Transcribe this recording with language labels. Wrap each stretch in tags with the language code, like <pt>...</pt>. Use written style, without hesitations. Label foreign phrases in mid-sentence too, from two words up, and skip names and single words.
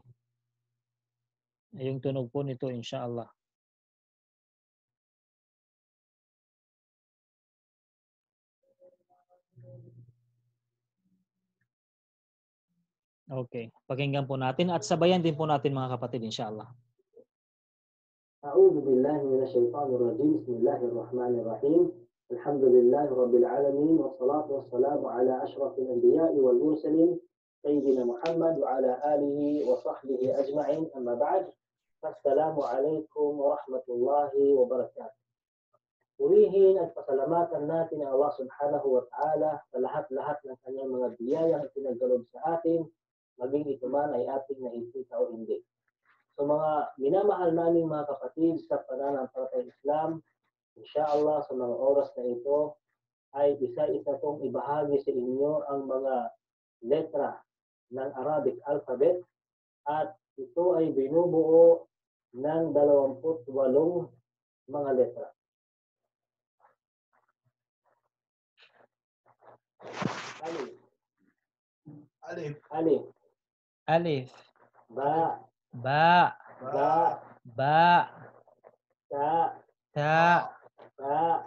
<tl>Yung tunog po nito inshallah. Okay, pakinggan po natin at sabayan din po natin mga kapatid inshallah.</tl> <ar>أعوذ بالله من الشيطان الرجيم بسم الله الرحمن الرحيم الحمد لله رب العالمين والصلاة والسلام على أشرف الأنبياء والمرسلين سيدنا محمد وعلى آله وصحبه أجمعين أما بعد السلام عليكم ورحمة الله وبركاته.</ar> <tl>Purihin at pasalamatan natin ang Allah</tl> <ar>سبحانه وتعالى</ar> <tl>sa lahat-lahat ng kanyang mga biyayang ipinagkaloob sa atin, maging ito man ay ating nakikita o hindi. So mga minamahal naming mga kapatid sa pananampalatayang Islam, inshallah sa mga oras na ito ay isa-isa kong ibahagi sa inyo ang mga letra ng</tl> <en>Arabic alphabet</en> <tl>at ito ay binubuo ng 28 mga letra.</tl> <ar>Alif. Alif. Ba. Ba. Ba. Ba. Ta. Ta. Ta.</ar>